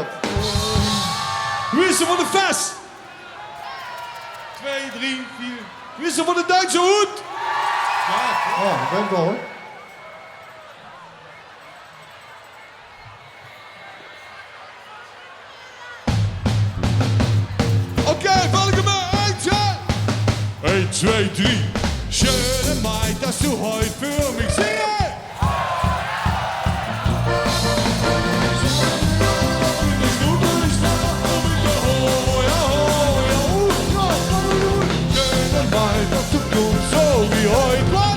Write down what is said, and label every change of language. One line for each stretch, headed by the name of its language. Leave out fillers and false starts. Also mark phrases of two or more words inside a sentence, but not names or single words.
Dutch: Wie is er voor de vest? 2, 3, 4. Wie is er voor de Duitse hoed? Ja, oh, ik ben het al hoor. Okay, Valkenberg, 1, 2, 3.
German: Schöne Maid, dass du heute für mich singst. Schöne Maid, dass du kommst so wie heute.